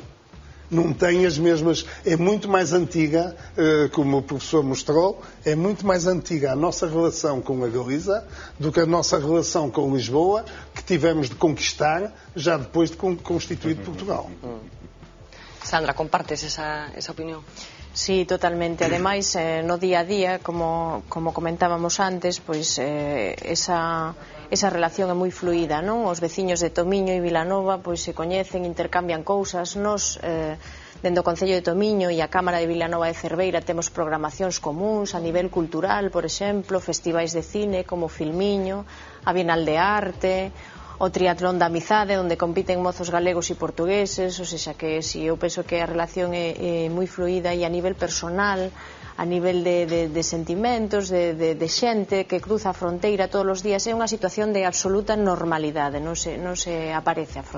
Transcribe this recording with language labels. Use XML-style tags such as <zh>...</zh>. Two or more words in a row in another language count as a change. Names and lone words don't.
<pt>Não tem as mesmas, é muito mais antiga, como o professor mostrou, é muito mais antiga a nossa relação com a Galiza do que a nossa relação com Lisboa, que tivemos de conquistar já depois de constituído Portugal.</pt> <gl>Sandra, compartes esa opinión? Sí, totalmente. Ademais, no día a día, como comentábamos antes, pois esa relación é moi fluida, non? Os veciños de Tomiño e Vilanova pois se coñecen, intercambian cousas. Nos, dentro do Concello de Tomiño e a Cámara de Vilanova de Cerveira temos programacións comuns a nivel cultural, por exemplo, festivais de cine como Filmiño, a Bienal de Arte, o triatlón da amizade, onde compiten mozos galegos e portugueses,</gl> <pt>ou seja</pt> <gl>que si eu penso que a relación é moi fluida e a nivel personal, a nivel de sentimentos, de xente que cruza a fronteira todos os días, é unha situación de absoluta normalidade, non se aparece a fronteira.</gl>